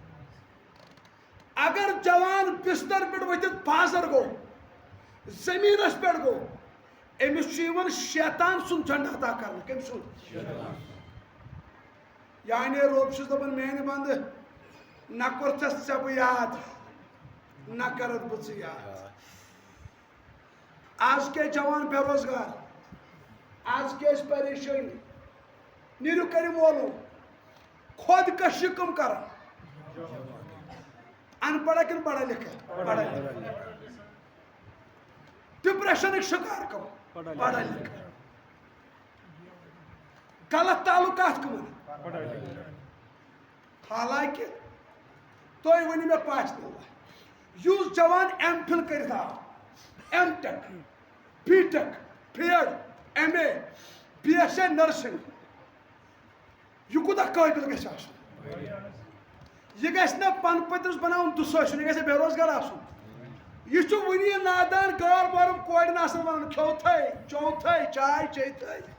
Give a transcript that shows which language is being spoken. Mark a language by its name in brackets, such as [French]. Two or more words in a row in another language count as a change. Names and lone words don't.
[Kashmiri] اگر جوان بستر پٮ۪ٹھ ؤتھِتھ بازر گوٚو زٔمیٖنس پٮ۪ٹھ گوٚو أمِس چھُ یِوان شیطان سُنٛد جنڈٕ عطا کرنہٕ کٔمۍ سُنٛد یعنی رۄب چھُس دپان میانہِ بنٛدٕ نہ کوٚرتھس ژےٚ بہٕ یاد نہ کرتھ بہٕ ژٕ یاد آز کیٛاہ جوان بے روزگار آز کیٛاہ ٲسۍ پریشٲنی نیٖرِو کٔرِو معلوٗم خۄدکٔشی کٕم کران ان پڑھا کِنہٕ [Urdu] پڑھا لِکھا پڑھا لِکھا [Kashmiri] ڈپریشنٕکۍ شکار کٕم [Urdu] پڑھا لِکھا [Kashmiri] غلط تعلقات کٕمن حالانکہِ تُہۍ ؤنِو مےٚ پاسہِ اللہ یُس جوان [English] M Phil [Kashmiri] کٔرِتھ آو [English] M Tech B Tech B Ed M A B S A nursing [Kashmiri] یہِ کوٗتاہ قٲبِل گژھِ آسُن یہِ گژھِ نہ پن پٔترِس بناوُن دُسٲسِن یہِ گژھِ بے روزگار آسُن یہِ چھُ وُنہِ نادان غٲر بارُن کورٮ۪ن آسان ونان کھیوٚوتھے چیوٚوتھے چاے چیٚیتھے